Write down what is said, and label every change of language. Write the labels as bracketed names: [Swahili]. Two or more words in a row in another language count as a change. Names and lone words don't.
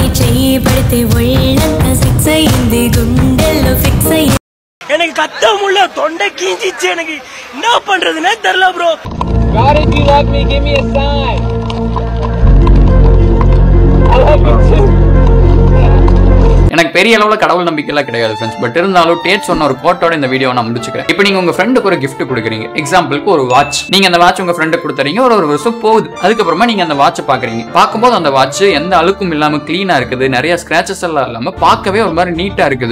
[Telugu] చెయ్యి పడితే ఒళ్ళంతా సిక్స్ అయింది, గుండెల్లో ఫిక్స్ అయ్యి [Tamil] எனக்கு கத்த முடியல, தொண்டை கீஞ்சிச்சு. எனக்கு என்ன பண்றதுன்னே தெரியல ப்ரோ. [English] God, if you love me, give me a sign. [Tamil] எனக்கு பெரிய அளவுல கடவுள் நம்பிக்கை எல்லாம் கிடையாது ஃப்ரெண்ட்ஸ். பட் இருந்தாலும் டேட் சொன்ன ஒரு கோட்டோட இந்த வீடியோ நான் முடிச்சுக்கிறேன். இப்போ நீங்க உங்க ஃப்ரெண்டுக்கு ஒரு gift கொடுக்குறீங்க. எக்ஸாம்பிளுக்கு ஒரு வாட்ச். நீங்க அந்த வாட்ச் உங்க ஃப்ரெண்டுக்கு கொடுத்துறீங்க. ஒரு வருஷம் போகுது. அதுக்கப்புறமா நீங்க அந்த வாட்சை பாக்குறீங்க. பார்க்கும்போது அந்த வாட்ச் எந்த அழுக்கும் இல்லாம கிளீனா இருக்குது, நிறைய ஸ்கிராச்சஸ் எல்லாம் இல்லாம பார்க்கவே ஒரு மாதிரி நீட்டா இருக்குது.